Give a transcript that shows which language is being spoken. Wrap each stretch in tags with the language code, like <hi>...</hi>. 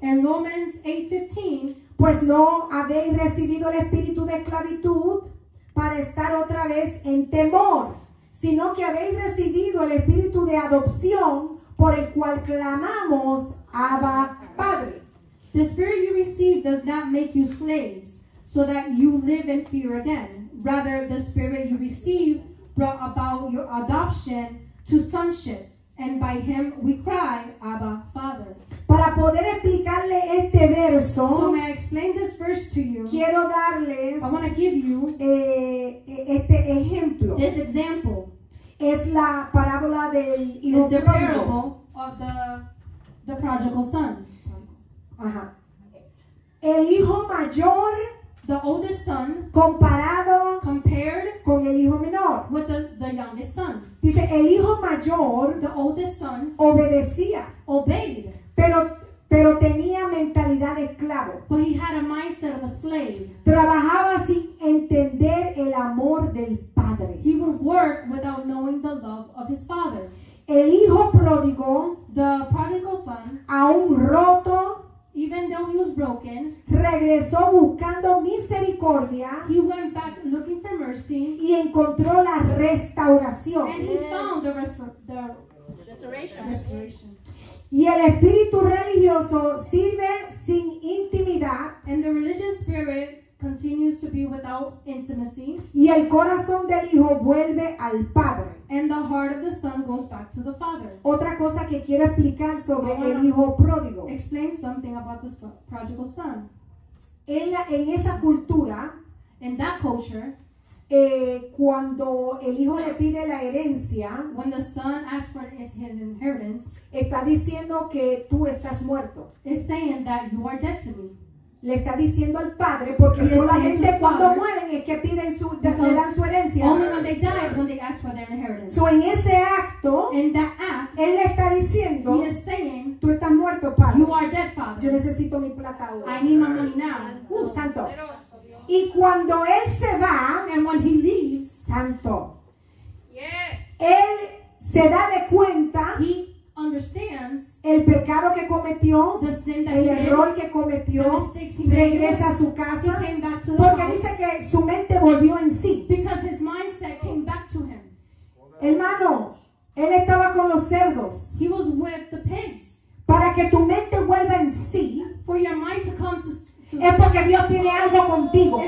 <en>In Romans 8:15,</en> <es>pues no habéis recibido el espíritu de esclavitud para estar otra vez en temor, sino que habéis recibido el espíritu de adopción por el cual clamamos, Abba, Padre.</es> <en>the spirit you receive does not make you slaves, so that you live in fear again. Rather, the spirit you receive brought about your adoption to sonship, and by him we cry, Abba, Father.</en> <es>Para poder explicarle este</es> <en>So</en> <es>verso,</es> <en>may I explain this verse to you?</en> <es>quiero darles</es> <en>I want to give you</en> <es>este ejemplo.</es> <en>this example.</en> <es>Es la parábola del hijo</es> <en>It's the</en> <es>pródigo.</es> <en>parable of the prodigal son.</en> <es>Ajá. El hijo mayor</es> <en>The oldest son</en> <es>comparado</es> <en>compared</en> <es>con el hijo menor.</es> <en>with the youngest son.</en> <es>Dice, el hijo mayor</es> <en>The oldest son</en> <es>obedecía,</es> <en>obeyed,</en> <es>pero tenía mentalidad de esclavo.</es> <en>but he had a mindset of a slave.</en> <es>Trabajaba sin entender el amor del padre.</es> <en>He would work without knowing the love of his father.</en> <es>El hijo pródigo,</es> <en>The prodigal son,</en> <es>aún roto,</es> <en>even though he was broken,</en> <es>regresó buscando misericordia</es> <en>he went back looking for mercy,</en> <es>y encontró la restauración.</es> <en>and he found the Restoration. restoration.</en> <es>Y el espíritu religioso sirve sin intimidad</es> <en>And the religious spirit continues to be without intimacy,</en> <es>y el corazón del hijo vuelve al padre.</es> <en>and the heart of the son goes back to the father.</en> <es>Otra cosa que quiero explicar sobre el hijo pródigo.</es> <en>Explain something about the prodigal son.</en> <es>En esa cultura,</es> <en>In that culture,</en> <es>cuando el hijo le pide la herencia,</es> <en>when the son asks for his inheritance,</en> <es>está diciendo que tú estás muerto.</es> <en>it's saying that you are dead to me.</en> <es>Le está diciendo al padre, porque</es> <en>Yes,</en> <es>solamente</es> <en>yes,</en> <es>cuando</es> <en>father.</en> <es>mueren es que piden le</es> <en>Because</en> <es>dan su herencia.</es> <en>Only when they die is when they ask for their inheritance.</en> <es>So, en ese acto,</es> <en>In that act,</en> <es>él le está diciendo,</es> <en>he is saying,</en> <es>tú estás muerto. muerto, Padre.</es> <en>You are dead,</en> <es>Yo</es> <en>Father.</en> <es>necesito mi plata</es> <en>I</en> <es>ahora.</es> <en>need my money now.</en> <es>Santo. Y cuando él se va,</es> <en>And when he leaves,</en> <es>Santo,</es> <en>Yes.</en> <es>él se da de cuenta</es> <en>he understands</en> <es>el pecado que cometió,</es> <en>the sin that</en> <es>el</es> <en>he did,</en> <es>error que</es> <en>the</en> <es>cometió,</es> <en>mistakes he made.</en> <es>regresa a su</es> <en>He</en> <es>casa,</es> <en>came back to the</en> <es>porque</es> <en>house</en> <es>dice que su mente volvió en sí.</es> <en>because his mindset came back to him.</en> <es>Hermano, él estaba con los cerdos.</es> <en>He was with the pigs.</en> <es>Para que tu mente vuelva en sí,</es> <en>For your mind to come to</en> <es>es porque Dios tiene algo contigo.</es>